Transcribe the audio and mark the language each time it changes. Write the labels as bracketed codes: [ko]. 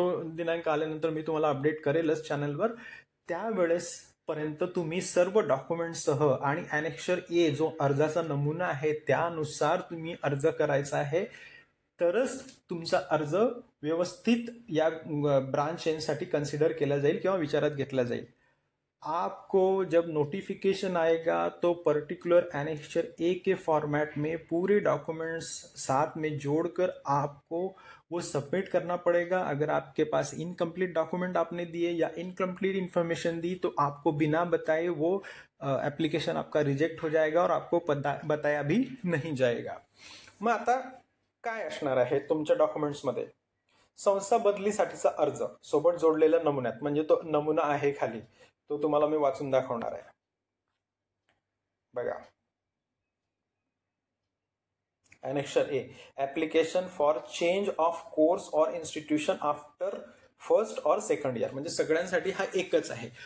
[mr] तो दिनांक आल्यानंतर मी तुम्हाला अपडेट करेलच चॅनलवर. त्यावेळेस पर्यंत तुम्ही सर्व डॉक्युमेंटसह आणि ॲनेक्सर ए जो अर्जाचा नमुना आहे त्यानुसार तुम्ही अर्ज करायचा आहे, तरच तुमचा अर्ज व्यवस्थित या ब्रांच चेंजसाठी कन्सिडर केला जाईल किंवा विचारात घेतला जाईल. [hi] आपको जब नोटिफिकेशन आएगा तो पर्टिकुलर एनेक्सर ए के फॉर्मेट में पूरे डॉक्यूमेंट्स साथ में जोड़कर आपको वो सबमिट करना पड़ेगा. अगर आपके पास इनकम्प्लीट डॉक्यूमेंट आपने दिए या इनकम्प्लीट इन्फॉर्मेशन दी तो आपको बिना बताए वो एप्लीकेशन आपका रिजेक्ट हो जाएगा और आपको बताया भी नहीं जाएगा. [mr] मग आता काय असणार आहे तुमच्या डॉक्युमेंट्समध्ये, संस्था बदलीसाठीचा अर्ज सोबत जोडलेल्या नमुन्यात, म्हणजे तो नमुना आहे खाली, तो तुम्हाला मी वाचून दाखवणार आहे. बघा, annexure A, [en] application for change of course or institution after first और second year, [mr] म्हणजे सगळ्यांसाठी हा एकच आहे.